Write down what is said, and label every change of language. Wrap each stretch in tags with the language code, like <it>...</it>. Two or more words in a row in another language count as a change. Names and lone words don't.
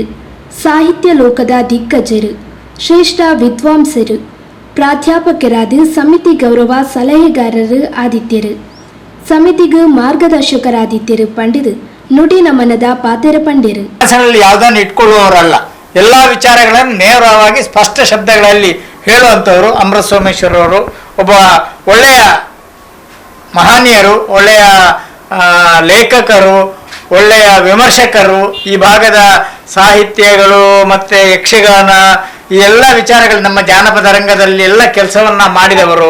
<kn>ಸಾಹಿತ್ಯ ಲೋಕದ ದಿಗ್ಗಜರು, ಶ್ರೇಷ್ಠ ವಿದ್ವಾಂಸರು, ಪ್ರಾಧ್ಯಾಪಕರಾದ ಸಮಿತಿ ಗೌರವ ಸಲಹೆಗಾರರು ಆದಿತ್ಯರು.</kn> <tcy>ಸಮಿತಿಗೂ ಮಾರ್ಗದರ್ಶಕರಾದಿತ್ಯರು ಪಂಡಿತರು ನುಡಿ ನಮನದ ಪಾತೆರ ಪಂಡಿರು.</tcy> <kn>ಯಾವುದನ್ನು ಇಟ್ಕೊಳ್ಳುವವರಲ್ಲ, ಎಲ್ಲಾ ವಿಚಾರಗಳನ್ನು ನೇರವಾಗಿ ಸ್ಪಷ್ಟ ಶಬ್ದಗಳಲ್ಲಿ ಹೇಳುವಂಥವರು ಅಮೃತ ಸೋಮೇಶ್ವರವರು. ಒಬ್ಬ ಒಳ್ಳೆಯ ಮಹನೀಯರು, ಒಳ್ಳೆಯ ಲೇಖಕರು, ಒಳ್ಳೆಯ ವಿಮರ್ಶಕರು. ಈ ಭಾಗದ ಸಾಹಿತ್ಯಗಳು ಮತ್ತು ಯಕ್ಷಗಾನ ಈ ಎಲ್ಲ ವಿಚಾರಗಳು ನಮ್ಮ ಜಾನಪದ ರಂಗದಲ್ಲಿ ಎಲ್ಲ ಕೆಲಸವನ್ನ ಮಾಡಿದವರು.</kn>